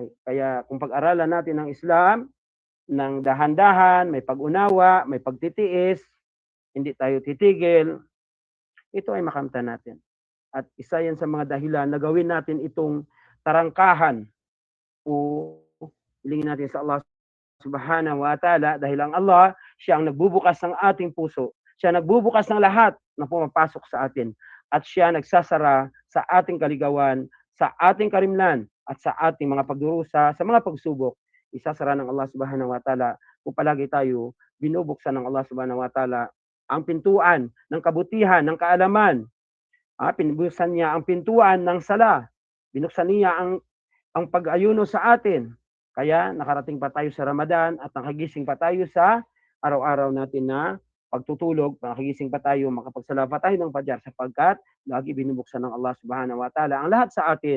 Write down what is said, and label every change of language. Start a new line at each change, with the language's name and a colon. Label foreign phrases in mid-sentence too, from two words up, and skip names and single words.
Filipino: Kaya kung pag-aralan natin ang Islam, ng dahan-dahan, may pag-unawa, may pagtitiis, hindi tayo titigil, ito ay makamtan natin. At isa yan sa mga dahilan na gawin natin itong tarangkahan o hilingin natin sa Allah
Arabic: سبحانه وتعالى
Filipino: dahil ang Allah, siya ang nagbubukas ng ating puso. Siya nagbubukas ng lahat na pumapasok sa atin. At siya nagsasara sa ating kaligawan, sa ating karimlan, at sa ating mga pagdurusa, sa mga pagsubok. Isasara ng Allah
Arabic: سبحانه وتعالى
Filipino: kung palagi tayo binubuksan ng Allah
Arabic: سبحانه وتعالى
Filipino: ang pintuan ng kabutihan, ng kaalaman. Pinubuksan niya ang pintuan ng sala. Binuksan niya ang pag-ayuno sa atin. Kaya nakarating pa tayo sa Ramadan at nakagising pa tayo sa araw-araw natin na pagtutulog, nakagising pa tayo, makapagsala pa tayo ng Fajar sapagkat lagi binubuksan ng Allah
Arabic: سبحانه وتعالى
Filipino: ang lahat sa atin.